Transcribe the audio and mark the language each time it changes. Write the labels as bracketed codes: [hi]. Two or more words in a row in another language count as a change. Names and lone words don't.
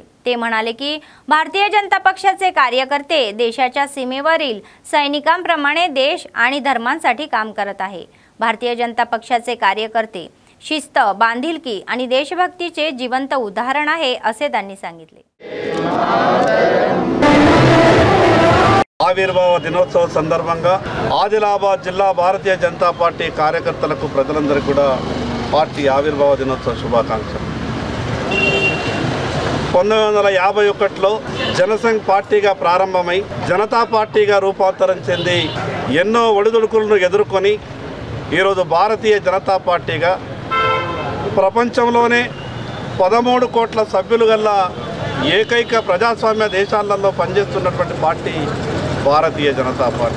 [mr] ते म्हणाले की भारतीय जनता पक्षाचे कार्यकर्ते देशाच्या सीमेवरील सैनिकांप्रमाणे देश आणि धर्मांसाठी काम करत आहे। भारतीय जनता पक्षाचे कार्यकर्ते शिस्त, बांधिलकी आणि देशभक्तीचे जिवंत उदाहरण आहे असे त्यांनी सांगितले। [te] ఆవిర్భావ దినోత్సవ సందర్భంగా ఆదిలాబాద్ జిల్లా భారతీయ జనతా పార్టీ కార్యకర్తలకు ప్రజలందరికీ కూడా పార్టీ ఆవిర్భావ దినోత్సవ శుభాకాంక్షలు। 1951లో జనసంఘ్ పార్టీగా ప్రారంభమై జనతా పార్టీగా రూపాంతరం చెంది ఎన్నో ఒడిదుడుకులను ఎదుర్కొని ఈరోజు భారతీయ జనతా పార్టీగా ప్రపంచంలోనే 13 కోట్ల సభ్యులు గల ఏకైక ప్రజాస్వామ్య దేశాలలో పనిచేస్తున్నటువంటి పార్టీ భారతీయ జనతా పార్టీ।